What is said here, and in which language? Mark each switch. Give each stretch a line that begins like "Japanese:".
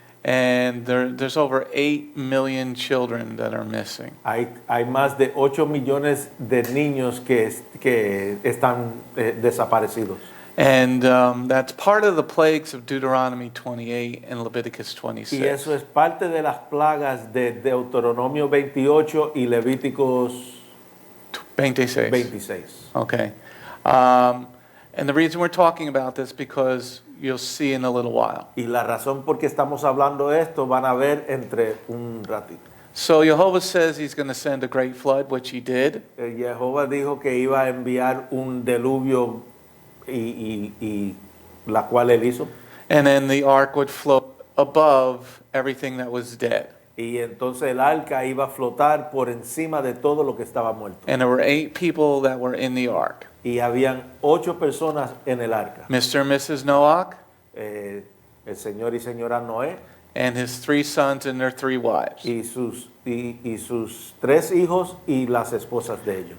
English: And there's over 8 million children that are missing.
Spanish: Hay más de 8 millones de niños que están desaparecidos.
English: And that's part of the plagues of Deuteronomy 28 and Leviticus 26.
Spanish: Y eso es parte de las plagas de Deuteronomio 28 y Levíticos 26.
English: 26. Okay. And the reason we're talking about this because you'll see in a little while.
Spanish: Y la razón por qué estamos hablando de esto van a ver entre un ratito.
English: So Yehovah says he's going to send a great flood, which he did.
Spanish: Jehová dijo que iba a enviar un diluvio y la cual él hizo.
English: And then the ark would float above everything that was dead.
Spanish: Y entonces el arca iba a flotar por encima de todo lo que estaba muerto.
English: And there were 8 people that were in the ark.
Spanish: Y habían 8 personas en el arca.
English: Mr. and Mrs. Noach
Spanish: El señor y señora Noé
English: and his 3 sons and their 3 wives.
Spanish: y sus 3 hijos y las esposas de ellos.